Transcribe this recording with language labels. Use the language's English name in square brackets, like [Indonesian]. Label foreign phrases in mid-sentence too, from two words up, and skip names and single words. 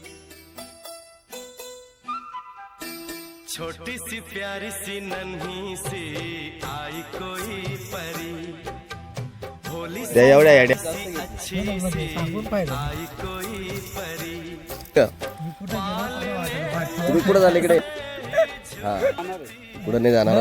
[Hindi] छोटी सी प्यारी सी नन्ही सी आई कोई परी. भोली सी अच्छी सी आई कोई परी. [Marathi] तुम्ही कुठं झाले इकडे. हा कुठं नाही जाणार.